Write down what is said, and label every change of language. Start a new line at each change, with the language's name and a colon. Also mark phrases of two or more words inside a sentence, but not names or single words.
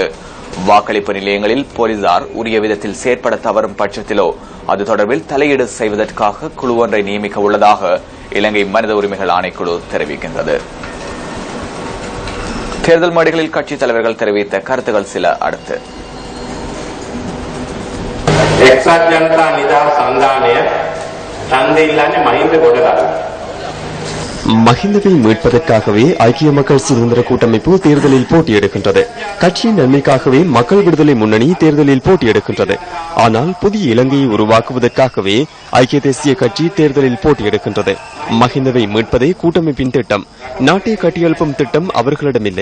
Tamil: வாக்களிப்பு நிலையங்களில் போலீசார் உரிய விதத்தில் செயற்பட தவறும் பட்சத்திலோ அது தொடர்பில் தலையீடு செய்வதற்காக குழு ஒன்றை நியமிக்க உள்ளதாக இலங்கை மனித உரிமைகள் ஆணைக்குழு தெரிவிக்கின்றது. தேர்தல் மேடைகளில் கட்சித் தலைவர்கள் தெரிவித்த கருத்துக்கள் சில அடுத்து.
Sinhala: එක්සත් ජනතා නිදහස් සන්ධානය ඡන්දය ඉල්ලන්නේ මහින්ද ගොඩනගා
Tamil: மஹிந்தவை மீட்பதற்காகவே ஐக்கிய மக்கள் சுதந்திர கூட்டமைப்பு தேர்தலில் போட்டியெடுக்கின்றது. கட்சியின் நன்மைக்காகவே மக்கள் விடுதலை முன்னணி தேர்தலில் போட்டியெடுக்கின்றது. ஆனால் புதிய இலங்கையை உருவாக்குவதற்காகவே ஐக்கிய தேசிய கட்சி தேர்தலில் போட்டியெடுக்கின்றது. மஹிந்தவை மீட்பதே கூட்டமைப்பின் திட்டம். நாட்டை கட்டியெழுப்பும் திட்டம் அவர்களிடமில்லை.